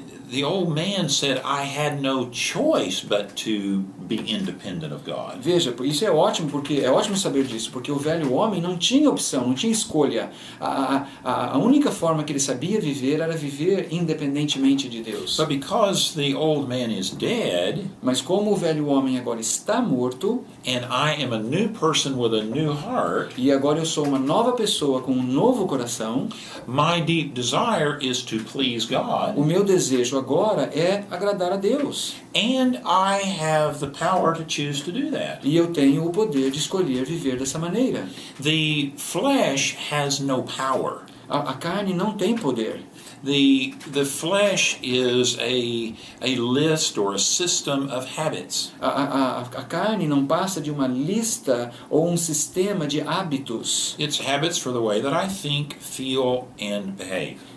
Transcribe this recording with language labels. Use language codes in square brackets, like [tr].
[en] the old man said, I had no choice but to be independent of God. [pt] Veja, isso é ótimo, porque é ótimo saber disso, porque o velho homem não tinha opção, não tinha escolha. A única forma que ele sabia viver era viver independentemente de Deus. [en] But because the old man is dead, [pt] Mas como o velho homem agora está morto, [en] and I am a new person with a new heart, [pt] e agora eu sou uma nova pessoa com um novo coração, [en] my deep desire is to please God, [pt] o meu desejo agora é agradar a Deus. [en] and I have the power to choose to do that. [pt] E eu tenho o poder de escolher viver dessa maneira. [en] The flesh has no power. [pt] A carne não tem poder. [en] The flesh is a list or a system of habits. [pt] A carne não passa de uma lista ou um sistema de hábitos. [en] It's habits for the way that I think, feel, and behave.